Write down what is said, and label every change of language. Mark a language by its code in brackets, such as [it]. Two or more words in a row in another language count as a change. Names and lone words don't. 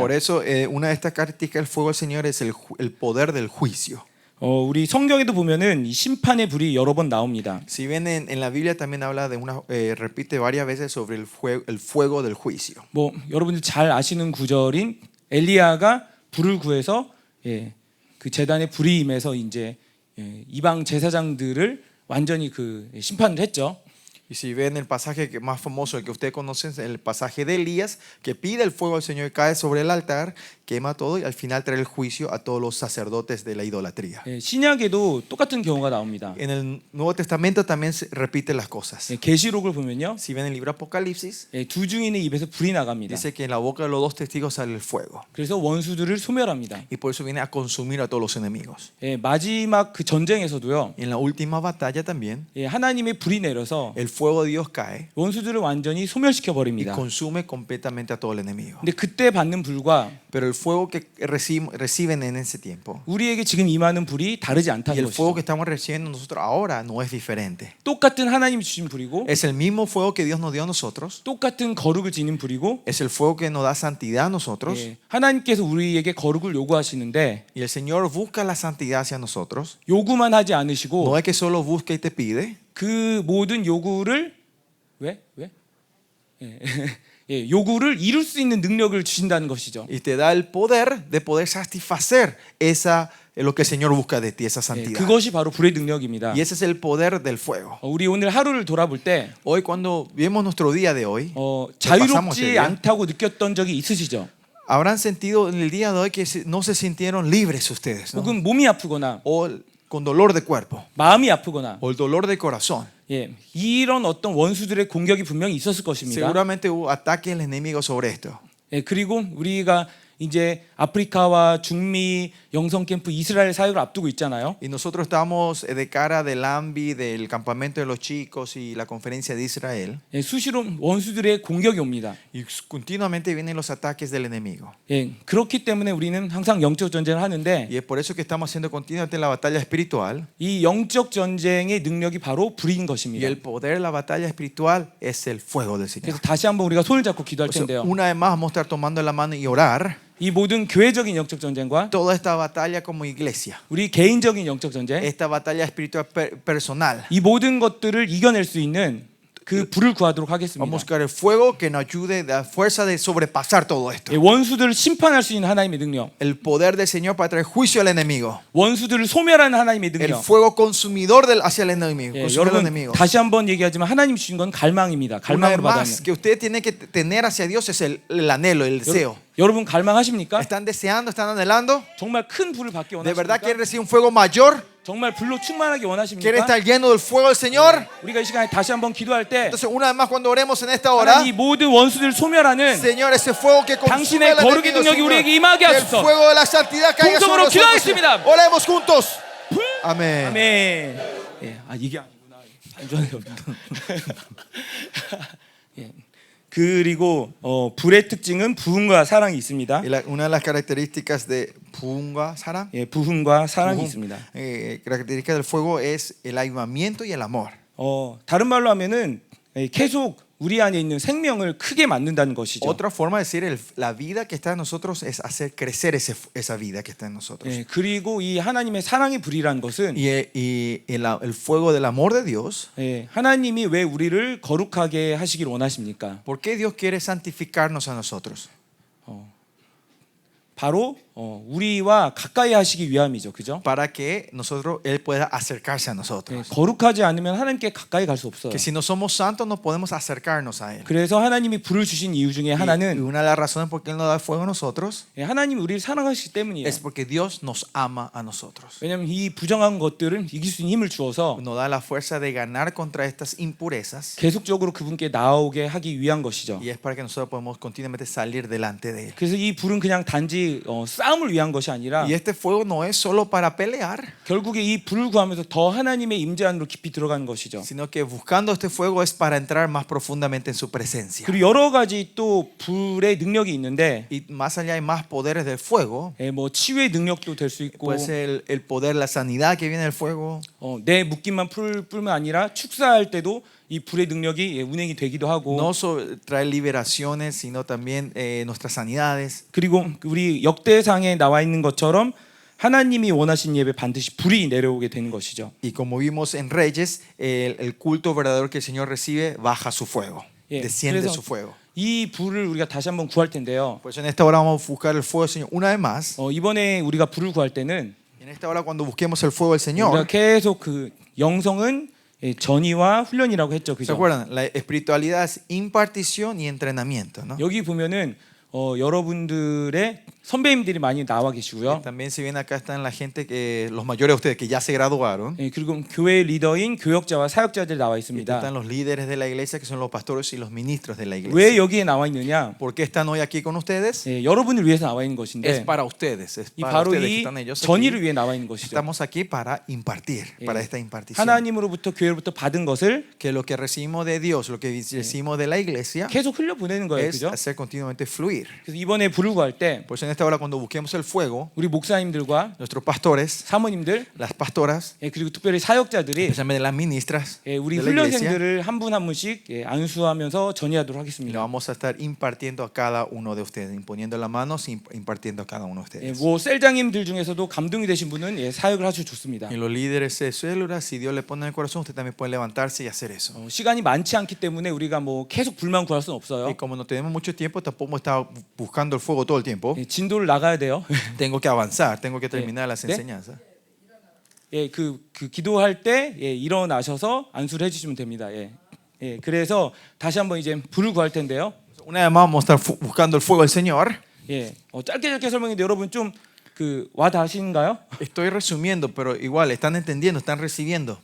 [es] Por eso, una de estas características del fuego del Señor es el poder del juicio. [ko] 우리 성경에도 보면은 이 심판의 불이 여러 번 나옵니다. [es] Si ven en la Biblia también habla de repite varias veces sobre el fuego del juicio. [ko] 뭐 여러분들 잘 아시는 구절인 엘리야가 불을 구해서 그 제단에 불이 임해서 이제 이방 제사장들을 완전히 그 심판을 했죠. [es] Y si ven el pasaje más famoso, el que ustedes conocen, el pasaje de Elías, que pide el fuego al Señor y cae sobre el altar, quema todo y al final trae el juicio a todos los sacerdotes de la idolatría. [ko] 신약에도 똑같은 경우가 나옵니다. [es] En el Nuevo Testamento también se repiten las cosas. [ko] 계시록을 보면요, [es] Si ven el libro Apocalipsis, [ko] 두 증인의 입에서 불이 나갑니다. [es] dice que en la boca de los dos testigos sale el fuego. [ko] 그래서 원수들을 소멸합니다. [es] Y por eso viene a consumir a todos los enemigos. [ko] 마지막 그 전쟁에서도요, [es] En la última batalla también, [ko] 하나님의 불이 내려서 [es] el fuego de Dios cae [ko] 원수들을 완전히 소멸시켜 [es] y [ko] 버립니다. [es] consume completamente a todo el enemigo. [ko] 근데 그때 받는 불과 [es] Pero el fuego que reciben en ese tiempo [ko] 우리에게 지금 임하는 불이 다르지 [es] y [ko] 않다는 [es] el fuego [ko] 것이죠. [es] que estamos recibiendo nosotros ahora no es diferente. [ko] 똑같은 하나님이 주신 불이고 [es] Es el mismo fuego que Dios nos dio a nosotros. [ko] 똑같은 거룩을 지닌 불이고 [es] Es el fuego que nos da santidad a nosotros. [ko] 하나님께서 우리에게 거룩을 요구하시는데 [es] Y el Señor busca la santidad hacia nosotros. [ko] 요구만 하지 [es] No [ko] 않으시고 [es] es que solo busca y te pide. [ko] 그 모든 요구를 왜? 요구를 이룰 수 있는 능력을 주신다는 것이죠. [es] Y te da el poder de poder satisfacer lo que el Señor busca de ti, esa [ko] 예, [es] santidad. [ko] 그것이 바로 불의 능력입니다. [es] Y ese es el poder del fuego. [ko] 우리 오늘 하루를 돌아볼 때 [es] Hoy cuando vemos nuestro día de hoy, pasamos este [ko] 자유롭지 [es] día. [ko] 않다고 느꼈던 적이 있으시죠? [es] habrán sentido en el día de hoy que no se sintieron libres ustedes, ¿no? [ko] 혹은 몸이 아프거나 [es] O con dolor de cuerpo, [ko] 마음이 아프거나 [es] o el dolor de corazón. [ko] 예, 이런 어떤 원수들의 공격이 분명히 있었을 것입니다. [es] Seguramente hubo ataques del enemigo sobre esto. [ko] 예, 그리고 우리가 이제 아프리카와 중미 영성 캠프 이스라엘 사역을 앞두고 있잖아요. [es] Y nosotros estamos de cara del AMBI, del campamento de los chicos y la conferencia de Israel. [ko] 예, 수시로 원수들의 공격이 옵니다. [es] Y continuamente vienen los ataques del enemigo. [ko] 예, 그렇기 때문에 우리는 항상 영적 전쟁을 하는데 [es] Y es por eso que estamos haciendo continuamente la batalla espiritual. [ko] 이 영적 전쟁의 능력이 바로 불인 [es] Y [ko] 것입니다. [es] el poder de la batalla espiritual es el fuego del Señor. [ko] 그래서 다시 한번 우리가 손을 잡고 기도할 [es] Por eso, [ko] 텐데요. [es] una vez más vamos a estar tomando la mano y orar. [ko] 이 모든 교회적인 영적 전쟁과 [es] Toda esta batalla como iglesia, [ko] 우리 개인적인 영적 전쟁, [es] esta batalla espiritual personal. [ko] 이 모든 것들을 이겨낼 수 있는 그 불을 구하도록 하겠습니다. [es] Vamos a buscar el fuego que nos ayude, la fuerza de sobrepasar todo esto. [ko] 예, 원수들을 심판할 수 있는 하나님의 능력, [es] El poder del Señor para traer juicio al enemigo. [ko] 원수들을 소멸하는 하나님의 [es] El [ko] 능력. [es] fuego consumidor hacia el enemigo. [ko] 예, [es] Consumir al [ko] 여러분 [es] enemigo. [ko] 다시 한번 얘기하지만 하나님 주신 건 갈망입니다. [es] Una vez [ko] 갈망으로 받아는. [es] más que usted tiene que tener hacia Dios es el anhelo, el deseo. [ko] 여러분 갈망하십니까? [es] ¿Están deseando, están anhelando? [ko] 정말 큰 불을 받기 [es] ¿De verdad [ko] 원하십니까? [es] quieren recibir un fuego mayor? [ko] 정말 불로 충만하게 [es] ¿Quieren [ko] 원하십니까? [es] estar lleno del fuego del Señor? [ko] 우리가 이 시간에 다시 한번 기도할 때 [es] Entonces, una vez más cuando oremos en esta hora, [ko] 하나님 이 모든 원수들을 소멸하는 [es] Señor, ese fuego que consume [ko] 당신의 [es] al [ko] 거룩의 [es] enemigo, [ko] 능력이 [es] Señor, [ko] 우리에게 임하게 [es] que el [ko] 하소서. [es] fuego de la santidad caiga sobre [ko] 통성으로 [es] nosotros. [ko] 기도하겠습니다. [es] Señor. Oremos juntos. Amén. [ko] 아멘. 예, 아 이게 아니구나. 반전이 없다. 예. 그리고 불의 특징은 부흥과 사랑이 있습니다. [es] Y una de las características de Punga, Sara, [ko] 예, 부흥과 사랑이 있습니다. [es] característica del fuego es el avivamiento y el amor. [ko] 다른 말로 하면은 계속 우리 안에 있는 생명을 크게 만든다는 것이죠. [es] Otra forma de decir la vida que está en nosotros es hacer crecer esa vida que está en nosotros. [ko] 예, 그리고 이 하나님의 사랑의 불이라는 것은 [es] Y el fuego del amor de Dios. [ko] 예, 하나님이 왜 우리를 거룩하게 하시길 원하십니까? [es] ¿Por qué Dios quiere santificarnos a nosotros? [ko] 바로 우리와 가까이 하시기 위함이죠, 그죠? [es] Para que nosotros Él pueda acercarse a [ko] 예, [es] nosotros. [ko] 거룩하지 않으면 하나님께 가까이 갈 수 없어요. [es] Que si no somos santos no podemos acercarnos a Él. [ko] 그래서 하나님이 불을 주신 이유 중에 [es] Y [ko] 하나는 [es] una de las razones por qué Él nos da el fuego a nosotros [ko] 예, 하나님이 우리를 사랑하시기 때문이에요. [es] es porque Dios nos ama a nosotros. [ko] 왜냐하면 이 부정한 것들은 이길 수 있는 힘을 주어서 [es] Nos da la fuerza de ganar contra estas impurezas [ko] 계속적으로 그분께 나오게 하기 위한 것이죠. [es] y es para que nosotros podamos continuamente salir delante de Él. [ko] 그래서 이 불은 그냥 단지 싸움을 위한 것이 아니라 [es] Y este fuego no es solo para pelear, [ko] 결국에 이 불을 구하면서 더 하나님의 임재 안으로 깊이 들어가는 것이죠. [es] sino que buscando este fuego es para entrar más profundamente en su presencia. [ko] 그리고 여러 가지 또 불의 능력이 있는데 [es] Y más allá hay más poderes del fuego. [ko] 예, 뭐 치유의 능력도 될 수 있고 [es] Puede ser el poder, la sanidad que viene del fuego. [ko] 내 묶임만 풀면 아니라 축사할 때도 이 불의 능력이 운행이 되기도 하고 [es] No traer liberaciones, sino también nuestras sanidades. [ko] 그리고 우리 역대상에 나와 있는 것처럼 하나님이 원하신 예배 반드시 불이 내려오게 되는 것이죠. [es] Y como vimos en Reyes, el culto verdadero que el Señor recibe baja su fuego, [ko] 예, [es] desciende [ko] 그래서 [es] su fuego. [ko] 이 불을 우리가 다시 한번 구할 텐데요. [es] Por eso en esta hora vamos a buscar el fuego del Señor una vez más. [ko] 이번에 우리가 불을 구할 때는 [es] En esta hora cuando busquemos el fuego del [ko] 우리가 [es] Señor, [ko] 계속 그 영성은 전이와 훈련이라고 했죠, [es] ¿se [ko] 그죠? [es] acuerdan? La espiritualidad es impartición y entrenamiento, ¿no? [ko] 여기 보면은 여러분들의 선배님들이 많이 나와 계시고요. [es] También si bien acá están la gente que los mayores de ustedes que ya se graduaron. [ko] 예, 그리고 교회 리더인 교역자와 사역자들 나와 [es] Y [ko] 있습니다. [es] están los líderes de la iglesia que son los pastores y los ministros de la [ko] 왜 [es] iglesia. [ko] 여기에 나와 있느냐? [es] ¿Por qué están hoy aquí con ustedes? [ko] 예, 여러분을 위해서 나와 있는 [es] Es [ko] 것인데 [es] para ustedes, es [ko] 이 [es] para [ko] 바로 [es] ustedes que [ko] 이 [es] están ellos aquí. [ko] 전의를 위해 나와 있는 것이죠. [es] Estamos aquí para impartir, para esta impartición. [ko] 하나님으로부터 교회로부터 받은 것을 [es] Que lo que recibimos de Dios, lo que recibimos de la iglesia, [ko] 계속 흘려 보내는 거예요, [es] es [ko] 그죠? [es] hacer continuamente fluir. servir. [ko] 그래서 이번에 불을 구할 때 [es] Por eso en esta hora cuando busquemos el fuego, [ko] 우리 목사님들과 [es] nuestros pastores, [ko] 사모님들 [es] las pastoras, [ko] 그리고 특별히 사역자들이 [es] especialmente las ministras [ko] 우리 [es] de la iglesia, [ko] 훈련생들을 한 분 한 분씩 안수하면서 전이하도록 [es] y le [ko] 하겠습니다. [es] vamos a estar impartiendo a cada uno de ustedes, imponiendo las manos y impartiendo a cada uno de ustedes. [ko] 뭐 셀장님들 중에서도 감동이 되신 분은 사역을 하셔도 좋습니다. [es] Y los líderes de células, si Dios le pone en el corazón, usted también puede levantarse y hacer eso. [ko] 시간이 많지 않기 때문에 우리가 뭐 계속 불만 구할 수는 없어요. [es] Y como no tenemos mucho tiempo, tampoco estamos buscando el fuego todo el tiempo. [ko] 진도를 나가야 돼요. [es] Tengo que avanzar, tengo que terminar las ¿Eh? enseñanzas. [ko] 그 기도할 때 일어나셔서 안수를 해주시면 됩니다. 그래서 다시 한번 이제 불을 구할 텐데요. [es] Una vez más vamos a estar buscando el fuego del Señor. [ko] 짧게 설명했는데 여러분 좀 와 닿으신가요? [es] Estoy resumiendo, pero igual están entendiendo, están recibiendo.